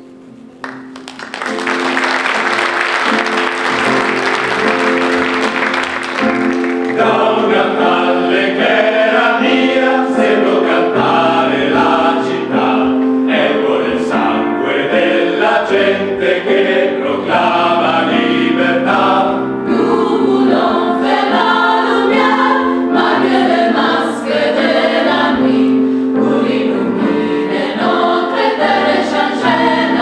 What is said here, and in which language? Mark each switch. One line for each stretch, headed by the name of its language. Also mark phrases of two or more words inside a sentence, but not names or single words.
Italian: Da una valle che era mia, sento cantare la città, eco del sangue della gente che proclama libertà.
French: Nous voulons faire la lumière, malgré les masques de la nuit, pour illuminer notre terre et changer